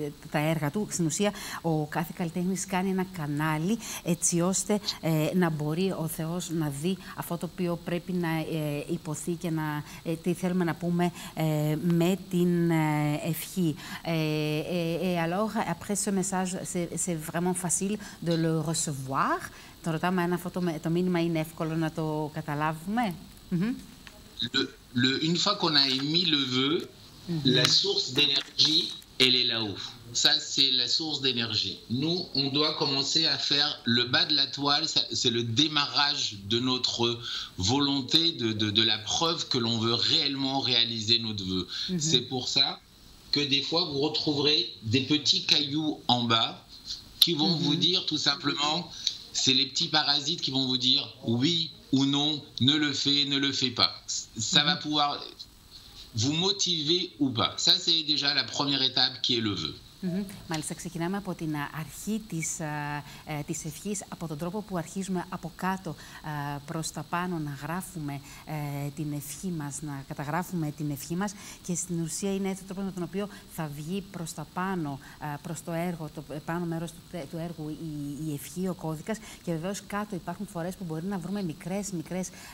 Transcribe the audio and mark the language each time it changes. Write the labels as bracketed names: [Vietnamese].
[Greek] τα έργα του, στην ουσία ο κάθε καλλιτέχνης κάνει ένα κανάλι έτσι ώστε να μπορεί ο Θεός να δει αυτό το οποίο πρέπει να υποθεί και τι θέλουμε να πούμε με την ευχή. [French] Et alors, après ce message, c'est vraiment facile de le recevoir. [Greek] Τον ρωτάμε αν αυτό το μήνυμα είναι εύκολο να το καταλάβουμε. [French] Une fois qu'on a émis le vœu, la source d'énergie, elle est là-haut. Ça, c'est la source d'énergie. Nous, on doit commencer à faire le bas de la toile, c'est le démarrage de notre volonté, de la preuve que l'on veut réellement réaliser notre vœu. C'est pour ça que des fois, vous retrouverez des petits cailloux en bas qui vont vous dire tout simplement c'est les petits parasites qui vont vous dire oui ou non, ne le fais pas. Ça va pouvoir vous motiver ou pas. Ça, c'est déjà la première étape qui est le vœu. [Greek] Μάλιστα, ξεκινάμε από την αρχή της ευχής, από τον τρόπο που αρχίζουμε από κάτω προς τα πάνω να γράφουμε την ευχή μας, να καταγράφουμε την ευχή μας και στην ουσία είναι έτσι ο τρόπος με τον οποίο θα βγει προς τα πάνω, προς το έργο, το πάνω μέρος του έργου η ευχή, ο κώδικας και βεβαίως κάτω υπάρχουν φορές που μπορεί να βρούμε μικρές